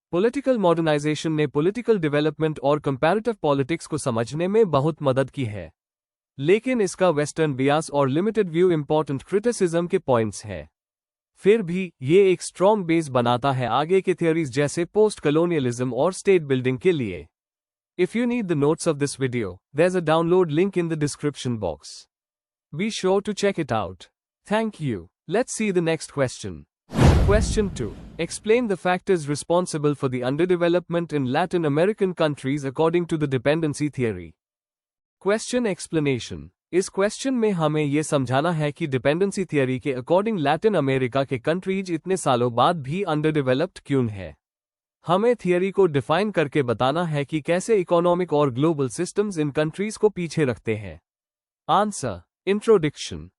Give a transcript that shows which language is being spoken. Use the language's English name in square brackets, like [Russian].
[Hindi] Political modernisation ने political development और comparative politics को समझने में बहुत मदद की है, लेकिन इसका वेस्टर्न बियास और लिमिटेड व्यू इंपॉर्टेंट क्रिटिसिज्म के पॉइंट्स है। फिर भी ये एक स्ट्रॉन्ग बेस बनाता है आगे के थियरीज जैसे पोस्ट कलोनियलिज्म और स्टेट बिल्डिंग के लिए। [English] If you need the notes of this video, there's a download link in the description box. Be sure to check it out. Thank you. Let's see the next question. Question 2. Explain the factors responsible for the underdevelopment in Latin American countries according to the dependency theory. Question explanation. [Hindi] इस question में हमें यह समझाना है कि dependency theory के according Latin America के countries इतने सालों बाद भी अंडरडेवलप्ड क्यों है। हमें थियरी को डिफाइन करके बताना है कि कैसे इकोनॉमिक और ग्लोबल सिस्टम्स इन कंट्रीज को पीछे रखते हैं। आंसर। इंट्रोडक्शन।